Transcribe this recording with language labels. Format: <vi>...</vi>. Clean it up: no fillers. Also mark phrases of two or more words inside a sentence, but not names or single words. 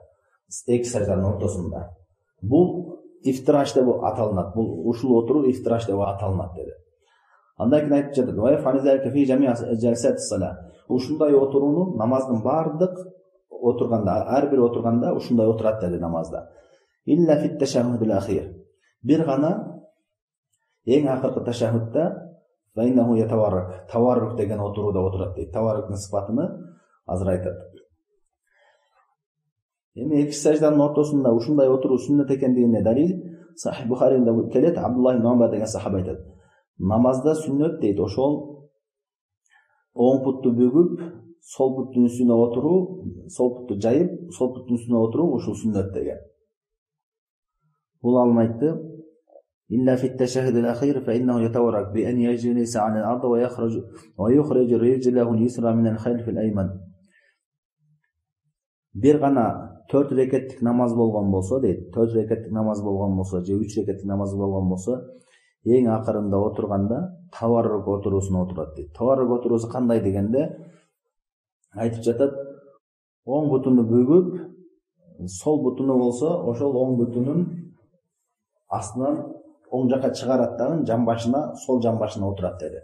<ky>Эки сажданын ортосунда. Бул ифтираш деп аталынат. Бул ушул отуруу ифтираш деп аталынат деди. Андан кийин айтып жатат,</ky> <ar>وكذلك في جميع جلسات الصلاة.</ar> <ky>Ушундай отурууну намаздын бардык отурганда, ар бир отурганда ушундай отурат деди намазда.</ky> <ar>إلا في التشهد الأخير.</ar> <ky>Бир гана эң акыркы ташаххудда</ky> <ar>فإنه يتورك.</ar> <ky>Таваррук деген отурууда отурат дейт. Таварруктун сыпатыны азыр айтат. Эми эки сажданын ортосунда ушундай отуруу сүннет экендигине далил Сахих Бухаринде келет. Абдулла ибн Умар деген сахаба айтат. Намазда сүннет дейт, ошол оң бутту бүгүп, сол буттун үстүнө отуруу, сол бутту жайып, сол буттун үстүнө отуруу ушул сүннет деген. Бул алым айтты.</ky> <ar>إلا في التشهد الأخير فإنه يتورك بأن يجلس على الأرض ويخرج رجله اليسرى من الخلف الأيمن.</ar> <ky>Bir gana 4 rekеттик намаз болгон болсо дейт, 4 rekеттик намаз болгон болсо же 3 rekеттик намаз болгон болсо, эң акырында отурганда таваррук отуруусуна отурат дейт. Таваррук отуруусу кандай дегенде айтып жатат, оң бутуну бүгүп, сол бутуну болсо, ошол оң бутунун астынан оң жакка чыгарат дагы жамбашына, сол жамбашына отурат деди.</ky>